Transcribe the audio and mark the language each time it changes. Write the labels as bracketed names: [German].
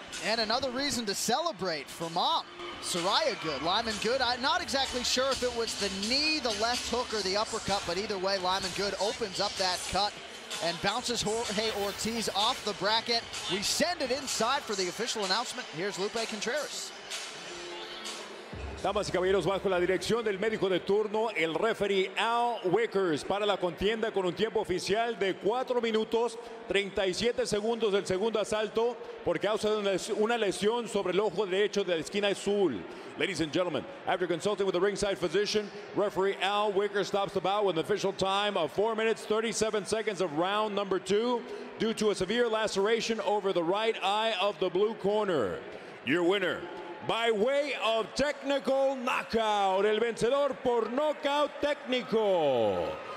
[English] And another reason to celebrate for Mom. Soraya Good, Lyman Good. I'm not exactly sure if it was the knee, the left hook, or the uppercut, but either way, Lyman Good opens up that cut and bounces Jorge Ortiz off the bracket. We send it inside for the official announcement. Here's Lupe Contreras. [Spanish] Damas y caballeros, bajo la dirección del médico de turno, el referee Al Wickers, para la contienda con un tiempo oficial de 4 minutos 37 segundos del segundo asalto por causa de una lesión sobre el ojo derecho de la esquina azul. [English] Ladies and gentlemen, after consulting with the ringside physician, referee Al Wickers stops the bout with an official time of 4 minutes 37 seconds of round number 2 due to a severe laceration over the right eye of the blue corner. Your winner, by way of technical knockout, [Spanish] el vencedor por knockout técnico.